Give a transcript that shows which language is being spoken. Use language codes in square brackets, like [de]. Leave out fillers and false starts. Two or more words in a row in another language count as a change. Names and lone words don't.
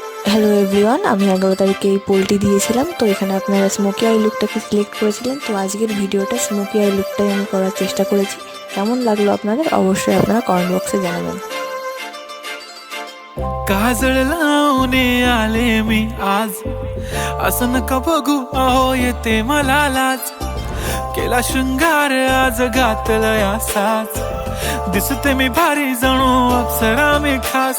[en] hello everyone, [bn] আমি 11 তারিখে এই পোলটি দিয়েছিলাম। তো এখানে আপনারা [en] smoky eye [bn] লুকটাকে সিলেক্ট করেছিলেন। তো আজকের ভিডিওটা [en] smoky eye [bn] লুকটাই আমি করার চেষ্টা করেছি। কেমন লাগলো আপনাদের অবশ্যই আপনারা [en] comment box [bn] জানাবেন। [mr] काजळ लावणे आले मी आज, असं नका बघू अहो येते मला लाज. केला शृंगार आज घातलाय असाच, दिसते मी भारी जणू अप्सरा मी खास.